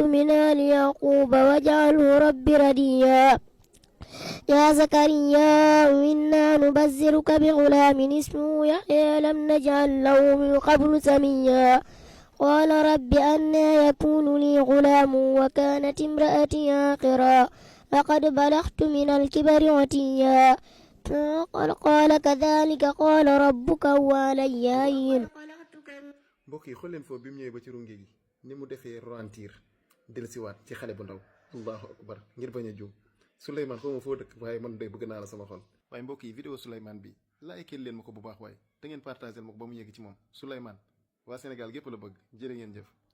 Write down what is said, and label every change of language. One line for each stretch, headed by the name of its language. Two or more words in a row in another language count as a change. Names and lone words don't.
Arabic: من آل يعقوب واجعله رب رديا يا زكريا إنا نبذرك بغلام اسمه يحيى لم نجعل له من قبل سميا قال رب أنى يكون لي غلام وكانت امرأتي عاقرا لقد بلغت من الكبر عتيا قال كذلك قال ربك هو علي هين.
Wolof: mbokk yi xool leen foofu bi mu ñëwee ba ci runge gi ni mu defee ralentir dellusiwaat ci xale bu ndaw
Arabic: الله أكبر
Wolof: ngir bañ a juum Souleymane xaw ma foo dëkk waaye man day bëgg naa la sama xol waaye mbokk yi vidéo Souleymane bi laayikeel leen ma ko bu baax waaye te ngeen partagé ma ko ba mu yegg ci moom Souleymane waa Sénégal gépp la bëgg jërë ngeen jëf